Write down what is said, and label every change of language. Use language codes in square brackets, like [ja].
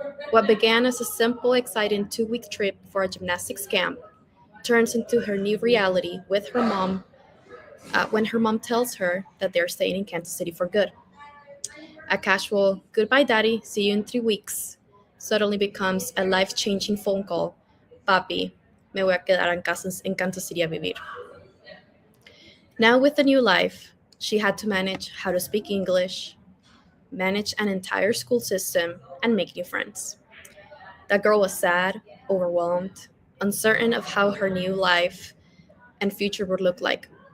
[en] What began as a simple, exciting 2-week trip for a gymnastics camp turns into her new reality with her mom when her mom tells her that they're staying in Kansas City for good. A casual, goodbye, daddy, see you in 3 weeks, suddenly becomes a life changing phone call. [es] Papi, me voy a quedar en Kansas City a vivir. [en] Now, with the new life, she had to manage how to speak English, manage an entire school system, and make new friends. That girl was sad, overwhelmed, uncertain of how her new life and future would look like.